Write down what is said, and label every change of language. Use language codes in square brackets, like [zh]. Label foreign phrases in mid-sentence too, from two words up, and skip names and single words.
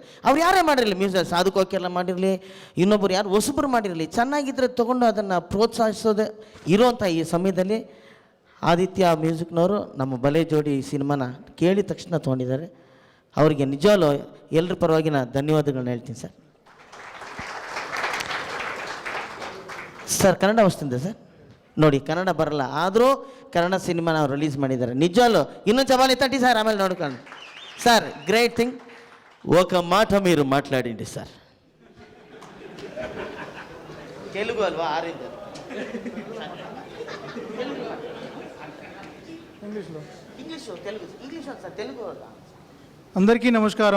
[kn] ಅವ್ರು ಯಾರೇ ಮಾಡಿರಲಿ, ಮ್ಯೂಸಿಕ್ ಸಾಧು ಕೋಕಿಲ ಮಾಡಿರಲಿ, ಇನ್ನೊಬ್ಬರು ಯಾರು ಹೊಸಬರು ಮಾಡಿರಲಿ, ಚೆನ್ನಾಗಿದ್ದರೆ ತೊಗೊಂಡು ಅದನ್ನು ಪ್ರೋತ್ಸಾಹಿಸೋದು ಇರೋವಂಥ ಈ ಸಮಯದಲ್ಲಿ ಆದಿತ್ಯ ಮ್ಯೂಸಿಕ್ನವರು ನಮ್ಮ ಬಲೆ ಜೋಡಿ ಸಿನಿಮಾನ ಕೇಳಿದ ತಕ್ಷಣ ತೊಗೊಂಡಿದ್ದಾರೆ. ಅವರಿಗೆ ನಿಜವಲ್ಲೂ ಎಲ್ಲರ ಪರವಾಗಿ ನಾನು ಧನ್ಯವಾದಗಳನ್ನ ಹೇಳ್ತೀನಿ ಸರ್. ಸರ್ ಕನ್ನಡ ವಸ್ತಿಂದ ಸರ್ ನೋಡಿ, ಕನ್ನಡ ಬರಲ್ಲ ಆದರೂ ಕನ್ನಡ ಸಿನಿಮಾ ನಾವು ರಿಲೀಸ್ ಮಾಡಿದ್ದಾರೆ. ನಿಜವಲ್ಲೂ ಇನ್ನೊಂದು ಚಪಾಲಿ ತಟ್ಟಿ ಸರ್, ಆಮೇಲೆ ನೋಡ್ಕೊಂಡು సార్ [en] great thing. [te] ఒక మాట మీరు మాట్లాడండి సార్. తెలుగు అల్వా ఆరింది ఇంగ్లీష్ సార్ తెలుగు. అందరికీ నమస్కారం.